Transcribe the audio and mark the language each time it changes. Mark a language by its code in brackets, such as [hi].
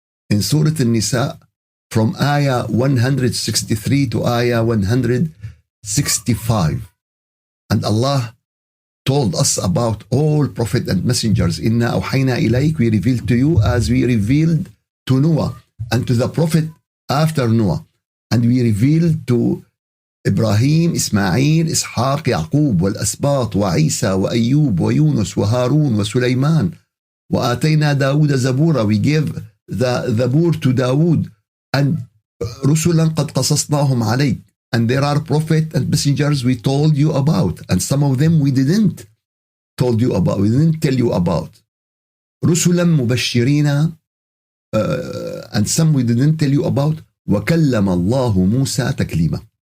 [en] In Surah An-Nisa, from Ayah 163 to Ayah 165. And Allah told us about all prophet and messengers. [ar] Inna awhayna ilayk, [en] we revealed to you as we revealed to Noah and to the prophet after Noah. And we revealed to [ar] إبراهيم إسماعيل إسحاق يعقوب والأسباط وعيسى وأيوب ويونس وهارون وسليمان وآتينا داود زبورا. [en] We gave the Zabur to Dawood. [ar] And رسلا قد قصصناهم عليك. [en] And there are prophets and messengers we told you about. And some of them we didn't tell you about. [ar] رسلا مبشرين [en] and some we didn't tell you about. [ar] وكلم الله موسى تكليما.